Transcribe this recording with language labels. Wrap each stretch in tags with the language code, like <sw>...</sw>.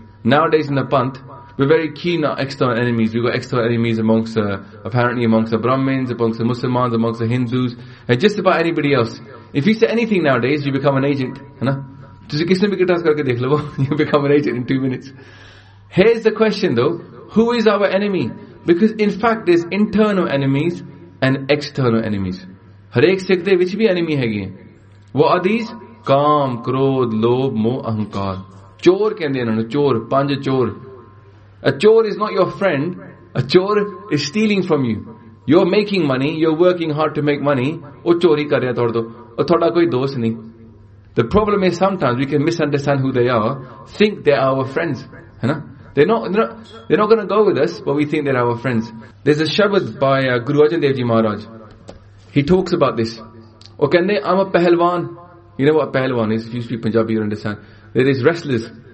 <en>Nowadays in the Panth, we're very keen on external enemies. We've got external enemies amongst the Brahmins, amongst the Muslims, amongst the Hindus, and just about anybody else. If you say anything nowadays, you become an agent. You become an agent in 2 minutes. Here's the question though, who is our enemy? Because in fact there's internal enemies and external enemies.</en> <pa>ਹਰੇਕ ਸਿੱਖ ਤੇ ਵਿਚ ਭੀ enemy ਹੈ.</pa> <en>What are these?</en> <pa>ਕਾਮ, ਕ੍ਰੋਧ, ਲੋਭ, ਮੋਹ, ਅਹੰਕਾਰ. ਚੋਰ ਕਹਿੰਦੇ ਹੈਂ, ਚੋਰ, ਪੰਜ ਚੋਰ.</pa> <en>A chor is not your friend. A chor is stealing from you. You're making money, you're working hard to make money.</en> <pa>ਓ ਚੋਰੀ ਕਰ ਰਹਾ ਥੋਡ ਦੋ. ਓ ਥੋਡਾ ਕੋਈ ਦੋਸਤ ਨਹੀਂ.</pa> <en>The problem is sometimes we can misunderstand who they are, think they're our friends. They're not going to go with us, but we think they're our friends. There's a shabad by Guru Arjan Dev Ji Maharaj. He talks about this. Okay, I'm a pehlwan. You know what a pehlwan is? If you speak Punjabi, you understand. There is wrestlers.</en>